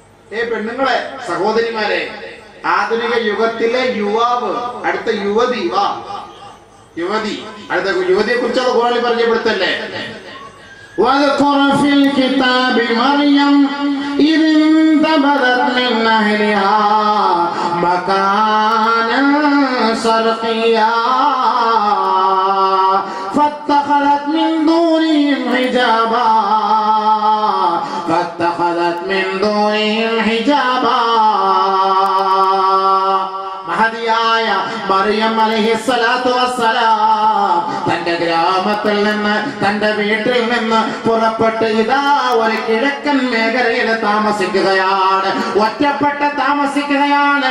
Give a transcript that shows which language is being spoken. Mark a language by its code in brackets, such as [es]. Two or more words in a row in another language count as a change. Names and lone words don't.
[ml] പെണ്ണുങ്ങളെ, സഹോദരിമാരെ, ആധുനിക യുഗത്തിലെ യുവാവ് അടുത്ത യുവതി അടുത്ത യുവതിയെ കുറിച്ചുള്ള ഖുർആനിൽ പരിചയപ്പെടുത്തല്ലേ? [ar] واذكر في الكتاب مريم إذ انتبذت من أهلها مكانا شرقيا فاتخذت من دونهم حجابا [ml] മഹദിയായ മറിയം [ar] عليه الصلاة والسلام [ml] തന്റെ ഗ്രാമത്തിൽ നിന്ന്, തന്റെ വീട്ടിൽ നിന്ന് പുറപ്പെട്ട് ഇതാ ഒരു കിഴക്കൻ മേഖലയിൽ താമസിക്കുകയാണ്. ഒറ്റപ്പെട്ട് താമസിക്കുകയാണ്.